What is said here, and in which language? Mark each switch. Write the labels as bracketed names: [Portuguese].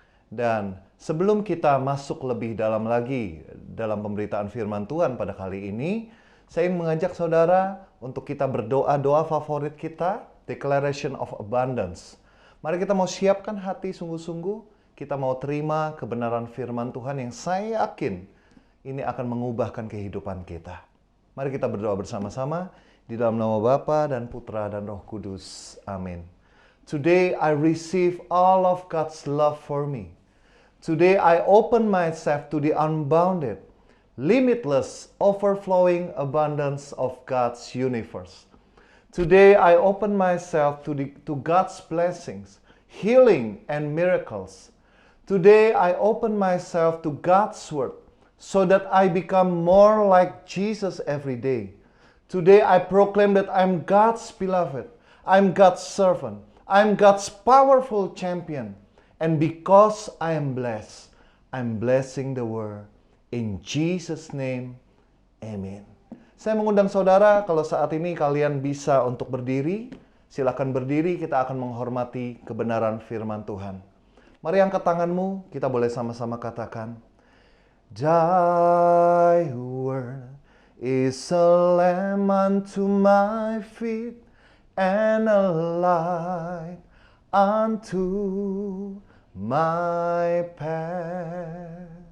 [Indonesian] Dan sebelum kita masuk lebih dalam lagi dalam pemberitaan firman Tuhan pada kali ini, saya ingin mengajak saudara untuk kita berdoa doa favorit kita, Declaration of Abundance. Mari kita mau siapkan hati sungguh-sungguh, kita mau terima kebenaran firman Tuhan yang saya yakin ini akan mengubahkan kehidupan kita. Mari kita berdoa bersama-sama di dalam nama Bapa dan Putra dan Roh Kudus. Amin. [English] Today I receive all of God's love for me. Today I open myself to the unbounded, limitless, overflowing abundance of God's universe. Today I open myself to God's blessings, healing, and miracles. Today I open myself to God's word so that I become more like Jesus every day. Today I proclaim that I'm God's beloved, I'm God's servant, I'm God's powerful champion. And because I am blessed, I'm blessing the world. In Jesus' name, amen. [Indonesian] Saya mengundang saudara, kalau saat ini kalian bisa untuk berdiri, silakan berdiri, kita akan menghormati kebenaran firman Tuhan. Mari angkat tanganmu, kita boleh sama-sama katakan, [English] Thy word is a lamp unto my feet and a light unto my path.